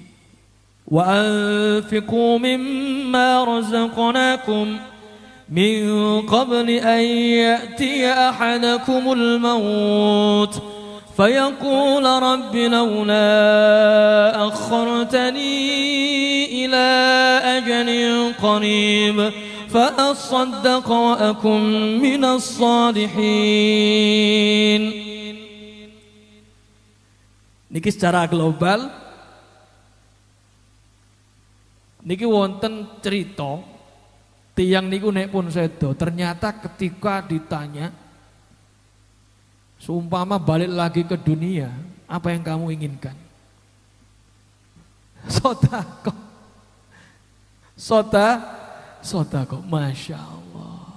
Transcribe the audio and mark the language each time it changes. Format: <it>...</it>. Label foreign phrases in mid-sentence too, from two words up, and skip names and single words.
<ar>وأنفقوا مما رزقناكم من قبل أن يأتي أحدكم الموت فيقول رب لولا أخرتني إلى أجل قريب فأصدق وأكن من الصالحين.</ar> <jv>Niki</jv> <id>secara global</id> <jv>niki wonten cerita Tiang niku nek pun sedo,</jv> <id>ternyata ketika ditanya, seumpama balik lagi ke dunia, apa yang kamu inginkan?</id> <ar>صدقة. صدقة، ما شاء الله.</ar>